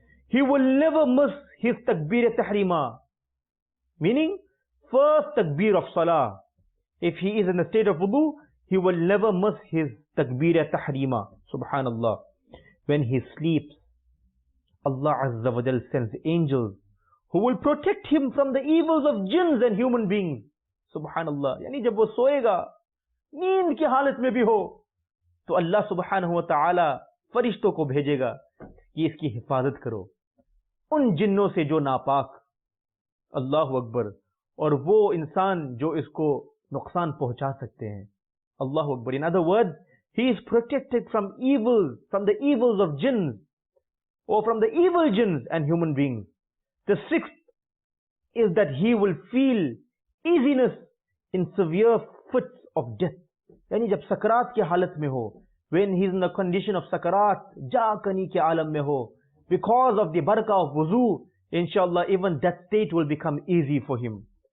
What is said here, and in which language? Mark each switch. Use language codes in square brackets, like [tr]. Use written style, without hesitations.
[en] He will never miss his takbir-e-tahrima. Meaning, first takbir of salah. If he is in a state of wudu, he will never miss his takbir-e-tahrima. Subhanallah. When he sleeps, Allah Azza wa Jal sends angels who will protect him from the evils of jinns and human beings. [ar] Subhanallah. [hi] Yani jab wo soega, नींद की हालत में भी हो, तो अल्लाह सुब्हानहु व तआला फरिश्तों को भेजेगा कि इसकी हिफाजत करो उन जिन्नों से जो नापाक, अल्लाहु अकबर, और वो इंसान जो इसको नुकसान पहुंचा सकते हैं. [ar] Allahu Akbar. [en] In other words, he is protected from evils, from the evils of jinns, or from the evil jinns and human beings. The 6th is that he will feel easiness in severe fits of death. [hi] यानी जब सकरात की हालत में हो, [en] when he is in the condition of sakarat, [hi] जाकनी के आलम में हो, [en] because of the barakah of wuzu, inshallah even that state will become easy for him.